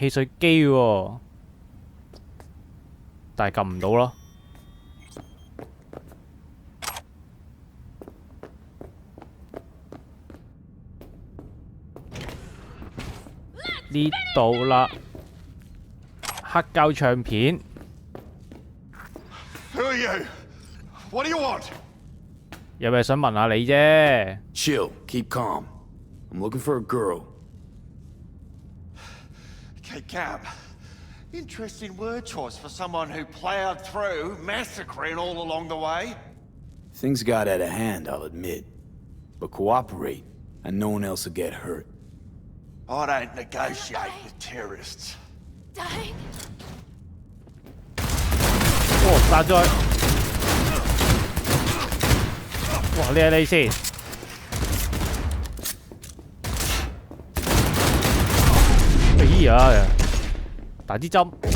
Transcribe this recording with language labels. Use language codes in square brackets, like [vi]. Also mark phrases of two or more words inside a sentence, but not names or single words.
[yue] 汽水機喎，但係撳唔到咯。呢度啦，黑膠唱片。 [en] Who are you? What do you want? [yue] 有咩想問下你啫？ [en] Chill, keep calm. I'm looking for a girl. Okay, Cam. Interesting word choice for someone who plowed through, massacring all along the way. Things got out of hand, I'll admit. But cooperate, and no one else will get hurt. I don't negotiate with terrorists. Dying? [yue] 哦，殺咗佢！哇，呢係你先。哎呀，打支針。